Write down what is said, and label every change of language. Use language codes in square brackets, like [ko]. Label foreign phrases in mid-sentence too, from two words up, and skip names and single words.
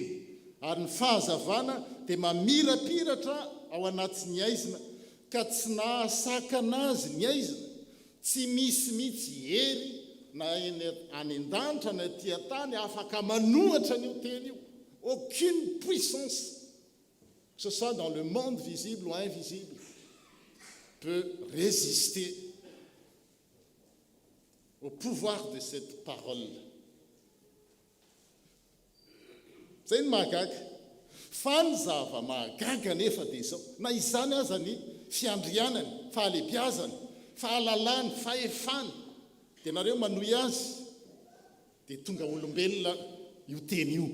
[mg] Ary ny fahazavana dia mamirapiratra ao anatin'ny aizina ka tsy nahasaka anazy ny aizina, tsy misy mihitsy hery na any an-danitra na aty an-tany afaka manohatra an'io teny io. [fr] Aucune puissance, que ce soit dans le monde visible ou invisible, peut résister au pouvoir de cette parole. [mg] Zay ny mahagaga. Fa ny zava mahagaga nefa dia izao, na izany aza ny fiandrianany, fahalebiazany, fahalalany, fahefany, dia nareo manohy azy dia tonga olombelona io teny io.